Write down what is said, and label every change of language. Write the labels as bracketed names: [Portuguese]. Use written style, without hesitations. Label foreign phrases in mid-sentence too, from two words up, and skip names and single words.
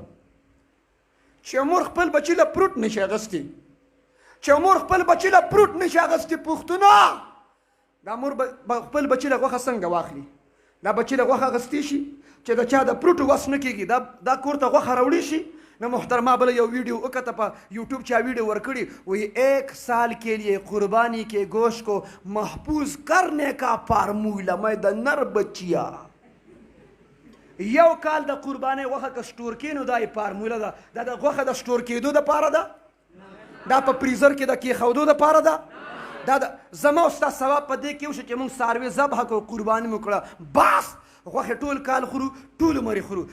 [Pashto] چې مور خپل بچي له پروټ نشي اغوستی، چې مور خپل بچي له پروټ نشي اغوستی، پښتونه دا مور خپل بچي له غوښه څنګه واخلي؟ دا بچي له غوښه اغوستی شي چې د چا د پروټ وس نه کېږي، دا کور ته غوښه راوړي شي. نو محترمہ بله یو ویډیو وکړه په یوټیوب چا ویډیو ورکړي، وی [Urdu] 1 سال کے لیے قربانی کے گوشت کو محفوظ کرنے کا فارمولا میں [Pashto] د نر بچیا. یو کال د قربانۍ غوښه که سټور کړي نو دا یې فارموله ده. دا د غوښه د سټور کېدو دپاره ده، دا په فریزر کې د کېښودو دپاره ده. دا زما او ستا ثواب په دې کې وشو چې موږ څاروي ذبحه کړو، قرباني مو کړه، بس غوښې ټول کال خورو، ټول عمر یې خورو.